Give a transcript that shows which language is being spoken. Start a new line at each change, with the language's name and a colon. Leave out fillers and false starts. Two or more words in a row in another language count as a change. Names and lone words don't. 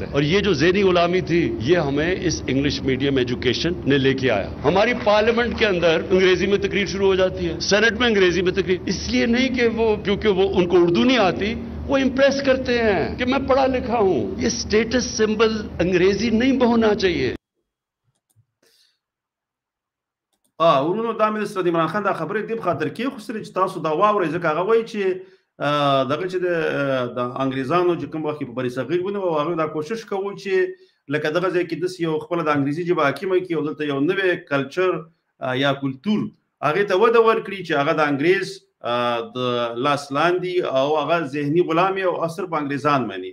Urdu: اور یہ جو ذہنی غلامی تھی یہ ہمیں اس
English: English medium education
Urdu: نے لے کے آیا. ہماری پارلیمنٹ کے اندر انگریزی میں تقریر شروع ہو جاتی ہے، سینیٹ میں انگریزی میں تقریر، اس لیے نہیں کہ وہ کیونکہ وہ ان کو اردو نہیں آتی وہ امپریس کرتے ہیں کہ میں پڑھا لکھا ہوں. ये
English: status symbol
Urdu: انگریزی نہیں ہونا چاہیے.
Pashto: ورونو دا مې د عمران خان دا خبرې دې په خاطر کې خو چې تاسو دا واورئ ځکه هغه وایي چې دغه چې د انګریزانو چې کوم وخت په بری صغیر ونه او هغه دا کوشش کوي چې لکه دغه ځای کې د یو خپل د انګریزي ژبه حاکمه کړي او دلته یو نوی کلچر یا کلتور هغه ته وده ورکړي چې هغه د انګریز د لاس لاندې او هغه ذهني غلامي او اثر په انګریزان مني.